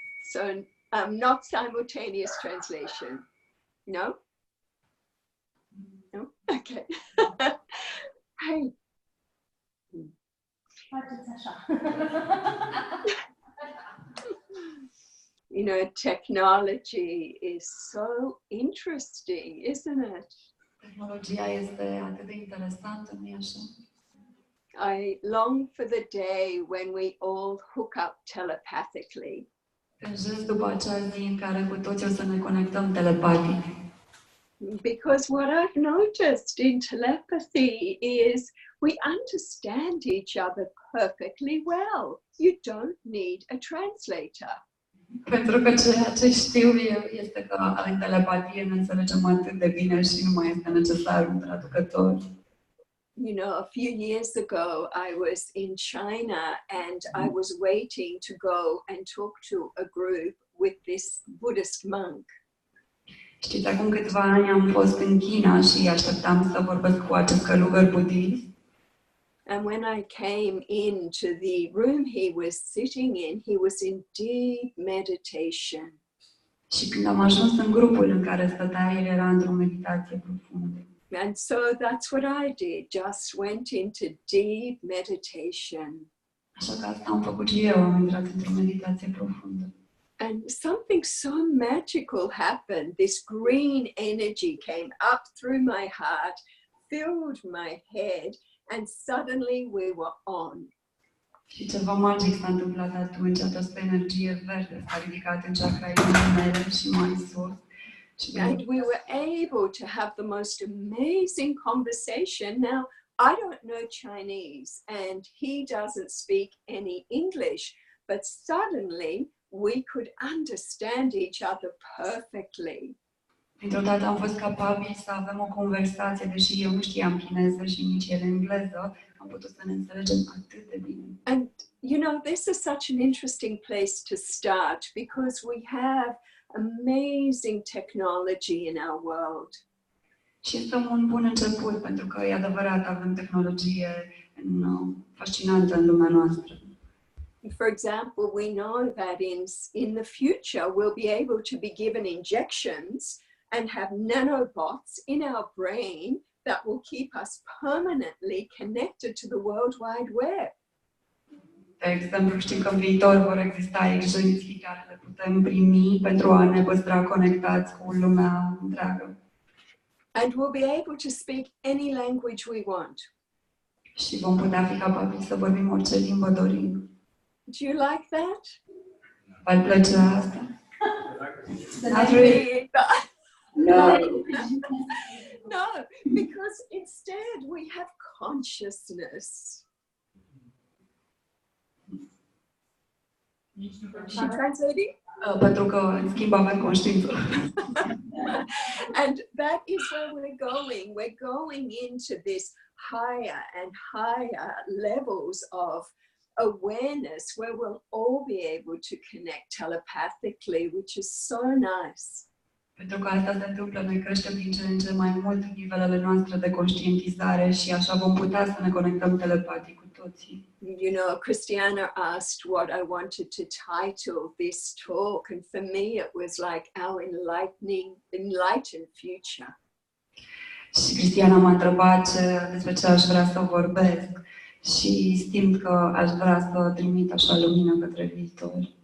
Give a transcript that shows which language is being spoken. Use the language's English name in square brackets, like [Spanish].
[English] So, not simultaneous translation. No? No? Okay. Hey. You know, technology is so interesting, isn't it? [Romanian] Tehnologia este atât de interesantă, nu-i așa? [English] I long for the day when we all hook up telepathically. [Romanian] Tânjesc după acea zi în care cu toții o să ne conectăm telepatic. [English] Because what I've noticed in telepathy is we understand each other perfectly well. You don't need a translator. [Romanian] Pentru că ceea ce știu eu este că în telepatie ne înțelegem atât de bine și nu mai este necesar un traducător. [English] You know, a few years ago, I was in China and I was waiting to go and talk to a group with this Buddhist monk. [Romanian] Știți, acum câțiva ani am fost în China și așteptam să vorbesc cu acest călugăr budist. [English] And when I came into the room he was sitting in, he was in deep meditation. [Romanian] Și când am ajuns în grupul în care stătea, el era într-o meditație profundă. [English] And so that's what I did, just went into deep meditation. [Romanian] Așa că asta am făcut și eu, am intrat într-o meditație profundă. [English] And something so magical happened. This green energy came up through my heart, filled my head, and suddenly we were on. [Romanian] Și ceva magic s-a întâmplat atunci, această energie verde s-a ridicat în chakra inimii mele și mai sus. [English] And we were able to have the most amazing conversation. Now, I don't know Chinese and he doesn't speak any English, but suddenly we could understand each other perfectly. [Romanian] Dintr-o dată am fost capabili să avem o conversație, deși eu nu știam chineză și nici el engleză, am putut să ne înțelegem atât de bine. [English] And you know, this is such an interesting place to start because we have amazing technology in our world. [Romanian] Și este un bun început, pentru că e adevărat, avem tehnologie fascinantă în lumea noastră. [English] For example, we know that in the future we'll be able to be given injections and have nanobots in our brain that will keep us permanently connected to the World Wide Web. [Romanian] De exemplu, știm că în viitor vor exista injecții care le putem primi pentru a ne păstra conectați cu lumea întreagă. [English] And we'll be able to speak any language we want. [Romanian] Și vom putea fi capabili să vorbim orice limbă dorim. [English] Do you like that? [Romanian] V-ar plăcea asta? [English] Not really. No. No, because instead we have consciousness. She translating? [Romanian] Pentru că, în schimb, avem conștiință. [English] And that is where we're going. We're going into this higher and higher levels of awareness where we'll all be able to connect telepathically, which is so nice. [Romanian] Pentru că asta se întâmplă, noi creștem din ce în ce mai mult nivelele noastre de conștientizare și așa vom putea să ne conectăm telepatic cu toții. [English] You know, CRISTIANA asked what I wanted to title this talk, and for me it was like our enlightened future. [Romanian] Și Cristiana m-a întrebat despre ce aș vrea să vorbesc și simt că aș vrea să trimit așa lumină către viitor.